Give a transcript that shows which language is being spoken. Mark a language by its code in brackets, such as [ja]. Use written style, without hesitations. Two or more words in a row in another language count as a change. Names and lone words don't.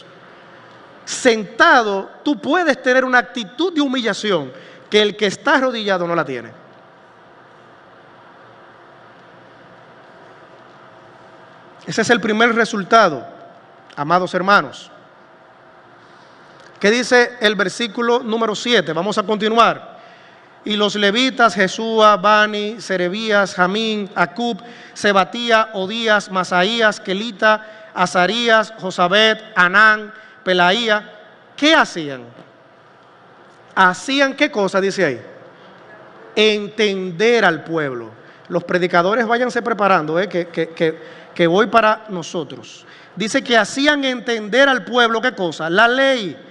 [es] Sentado tú puedes tener una actitud de humillación que el que está arrodillado no la tiene. Ese es el primer resultado, amados hermanos. ¿Qué dice el versículo número 7? Vamos a continuar. Y los levitas, Jesúa, Bani, Serebías, Jamín, Acub, Sebatía, Odías, Masaías, Kelita, Azarías, Josabet, Anán, Pelaía, ¿qué hacían? ¿Hacían qué cosa? Dice ahí. Entender al pueblo. Los predicadores váyanse preparando, que voy para nosotros. Dice que hacían entender al pueblo, ¿qué cosa? La ley.